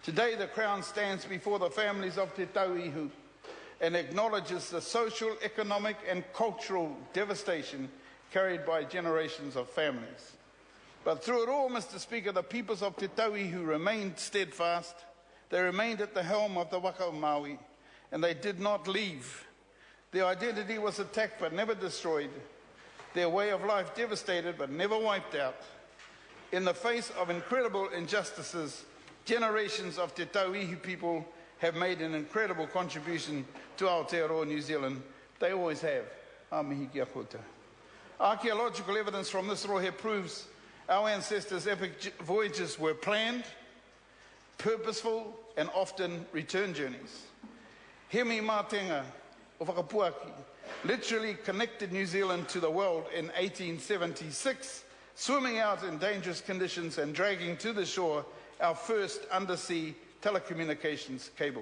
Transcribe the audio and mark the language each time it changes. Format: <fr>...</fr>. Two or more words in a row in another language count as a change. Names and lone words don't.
<en>Today, the Crown stands before the families of Te Tauihu and acknowledges the social, economic and cultural devastation carried by generations of families. But through it all, Mr. Speaker, the peoples of Te Tauihu remained steadfast. They remained at the helm of the</en> <mi>waka o Maui,</mi> <en>and they did not leave. Their identity was attacked but never destroyed. Their way of life devastated but never wiped out. In the face of incredible injustices, generations of Te Tauihu people have made an incredible contribution to Aotearoa New Zealand. They always have.</en> <mi>A mihi kia koutou.</mi> <en>Archaeological evidence from this rohe proves our ancestors' epic voyages were planned, purposeful, and often return journeys. Hemi Mātenga o Whakapuaki literally connected New Zealand to the world in 1876, swimming out in dangerous conditions and dragging to the shore our first undersea telecommunications cable.</en>